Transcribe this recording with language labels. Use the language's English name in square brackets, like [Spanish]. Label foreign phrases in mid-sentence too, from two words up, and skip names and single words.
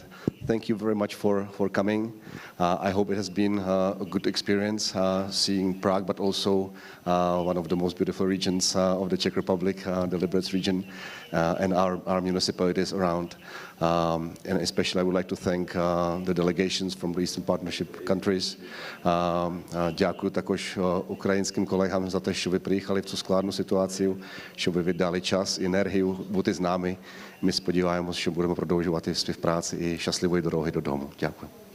[English] Thank you very much for coming. I hope it has been a good experience seeing Prague, but also one of the most beautiful regions of the Czech Republic, the Liberec region, and our municipalities around. And especially I would like to thank the delegations from the Eastern Partnership countries. [Slovak] Ďakuju takož ukrajinským kolegám za to, že vy [Ukrainian] приїхали v цю складну ситуацію, що ви віддали час, енергію бути з нами. Ми сподіваємося, що будемо продовжувати співпрацю і щасливої дороги додому. Дякую.